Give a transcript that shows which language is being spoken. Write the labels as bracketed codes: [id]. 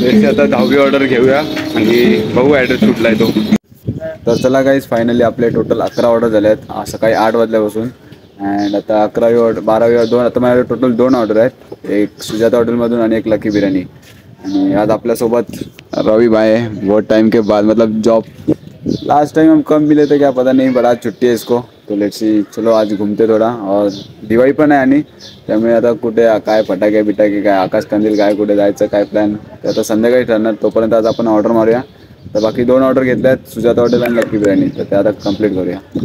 [mr] त्याची आता 10वी ऑर्डर घेऊया आणि बघू ॲड्रेस कुठला आहे तो. तर चला गाईज फायनली आपले टोटल 11 ऑर्डर झाले आहेत सकाळी 8 वाजल्यापासून. अँड आता 11वी ऑर्डर 12वी ऑर्डर 2 आता माझ्याकडे टोटल 2 ऑर्डर आहेत. एक सुजाता हॉटेलमधून आणि एक लकी बिर्याणी. आणि आज आपल्यासोबत रवि भाई है. [hi] बहुत टाइम के बाद मतलब जॉब लास्ट टाइम हम कब मिले थे क्या पता नहीं, बट आज छुट्टी है इसको. तो लेट्स सी चलो आज घूमते [mr] थोडा. और दिवाळी पण आहे आणि त्यामुळे आता कुठे काय फटाके बिटाके काय आकाश कंदील काय कुठे जायचं काय प्लॅन ते आता संध्याकाळी ठरणार. तोपर्यंत आज आपण ऑर्डर मारूया. तर बाकी 2 ऑर्डर घेतल्या आहेत सुजाता हॉटेल आणि लकी बिर्याणी. तर ते आता कंप्लीट करूया.